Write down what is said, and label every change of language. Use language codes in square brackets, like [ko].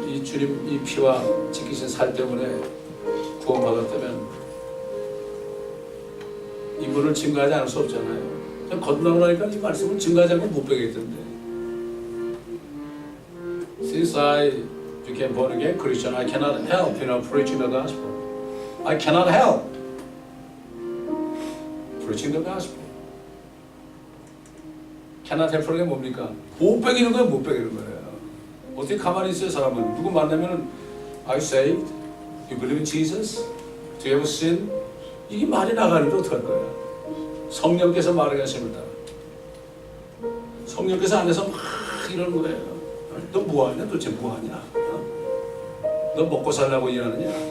[ko] 주님 이 피와 지키신 살 때문에 구원받았다면 이분을 증거하지 않을 수 없잖아요. 그냥 건너고 나니까 이 말씀을 증거하지 않고 못 배겠던데. [en] Since I became born again Christian, I cannot help, preaching the gospel. I cannot help preaching the gospel. cannot help [ko] 는 게 뭡니까? 못 배기는 거야, 못 배기는 거예요. 어떻게 가만히 있어요, 사람은? 누구 만나면은 [en] Are you saved? You believe in Jesus? Do you have sin? [ko] 이게 말이 나가는데 어떡할 거야? 성령께서 말을 하십니다. 성령께서 안에서 막 이러는 거예요. 너 뭐하냐? 도대체 뭐하냐? 너 먹고 살라고 일하느냐?